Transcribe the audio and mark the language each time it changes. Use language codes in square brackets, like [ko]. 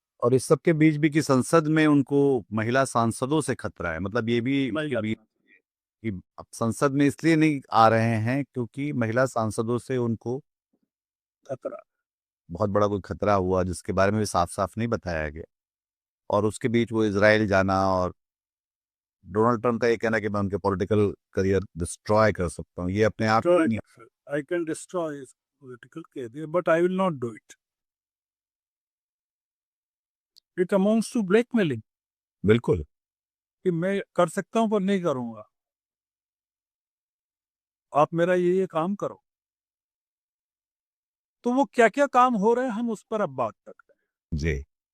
[hi] और इस सब के बीच भी कि संसद में उनको महिला सांसदों से खतरा है, मतलब ये भी इसके बीच कि अब संसद में इसलिए नहीं आ रहे हैं क्योंकि महिला सांसदों से उनको खतरा। बहुत बड़ा कोई खतरा हुआ जिसके बारे में भी साफ साफ नहीं बताया गया। और उसके बीच वो इजराइल जाना, और डोनाल्ड ट्रंप का ये कहना कि मैं उनके पॉलिटिकल करियर डिस्ट्रॉय कर सकता हूँ, ये अपने आप में नहीं। [en] I can destroy his political career, but I will not do it. It amounts to blackmailing [hi] बिल्कुल। कि मैं कर सकता हूं पर नहीं करूंगा, आप मेरा ये काम करो। तो वो क्या क्या काम हो रहे हैं हम उस पर अब बात करते हैं। जी।